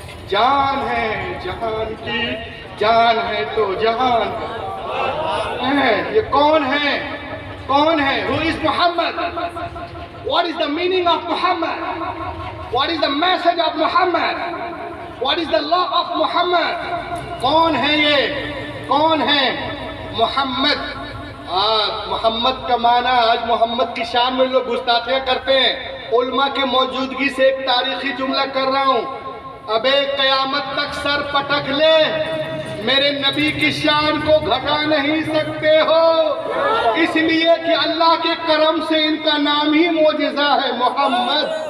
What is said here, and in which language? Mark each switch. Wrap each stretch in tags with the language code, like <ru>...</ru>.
<hi>जान है जहान की, जान है तो जहान है। ये कौन है? कौन है?</hi> <en>Who is Muhammad? What is the meaning of Muhammad? What is the message of Muhammad? What is the law of Muhammad?</en> <hi>कौन है ये? कौन है मोहम्मद? आज मोहम्मद का माना, आज मोहम्मद की शान में लोग गुस्ताखियां करते हैं। उल्मा के मौजूदगी से एक तारीखी जुमला कर रहा हूँ, अबे क़यामत तक सर पटक ले, मेरे नबी की शान को घटा नहीं सकते हो, इसलिए कि अल्लाह के करम से इनका नाम ही मोजिज़ा है, मोहम्मद।</hi>